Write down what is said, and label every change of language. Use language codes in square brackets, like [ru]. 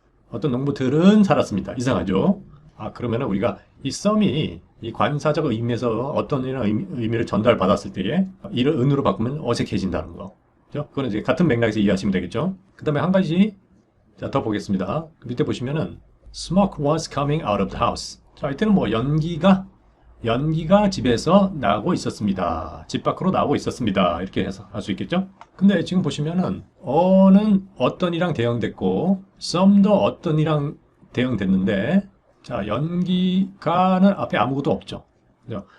[ko] 어떤 농부들은 살았습니다. 이상하죠? 그러면은 우리가 이 some이 이 관사적 의미에서 어떤 의미를 전달받았을 때에 이를 은으로 바꾸면 어색해진다는 거. 그죠? 그거는 이제 같은 맥락에서 이해하시면 되겠죠? 그 다음에 한 가지 더 보겠습니다. 밑에 보시면은 [en] smoke was coming out of the house. [ko] 자, 이때는 뭐 연기가 집에서 나고 있었습니다. 집 밖으로 나오고 있었습니다. 이렇게 해서 할 수 있겠죠? 근데 지금 보시면은 어는 어떤이랑 대응됐고 some도 어떤이랑 대응됐는데 자, 연기가는 앞에 아무것도 없죠. 그죠?